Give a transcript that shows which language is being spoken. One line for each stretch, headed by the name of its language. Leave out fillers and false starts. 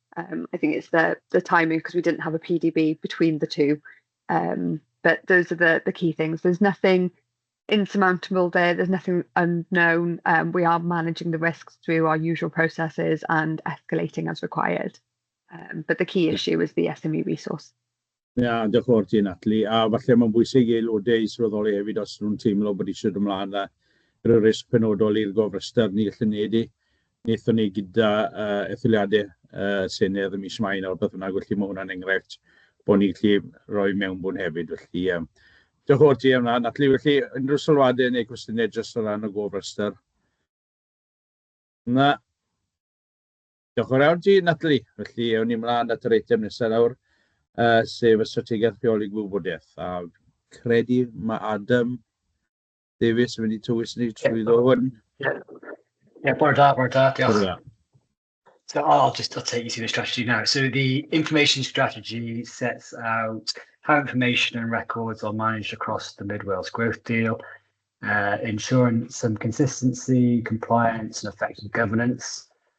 English: I think it's the timing because we didn't have a PDB between the two, but those are the key things. There's nothing insurmountable there. There's nothing unknown. We are managing the risks through our usual processes and escalating as required. But the key issue is the SME resource.
Welsh: Ia, diolch yn fawr ti, Natalie. A falle mae'n bwysig i aelodau i swyddoli hefyd os nhw'n teimlo bod eisiau dod ymlaen â yr risg penodol i'r gofrester ni gallu neud i. Wnaethon ni gyda etholiadau Senedd ym mis Mai nawr, beth bynnag, felly mae hwnna'n enghraifft bod ni'n gallu rhoi mewnbwn hefyd. Felly, diolch yn fawr ti am hwnna, Natalie. Felly, unrhyw sylwadau neu cwestiynau jyst o ran y gofrester? Na. Diolch yn fawr ti, Natalie. Felly, ewn ni ymlaen at yr eitem nesaf nawr. Sef y strategaeth rheoli gwybodaeth. A credu mae Adam Davies yn mynd i tywys ni trwy hwn. Yeah, bore da, diolch.
English: So I'll take you through the strategy now. So the information strategy sets out how information and records are managed across the Mid Wales growth deal, ensuring some consistency, compliance and effective governance.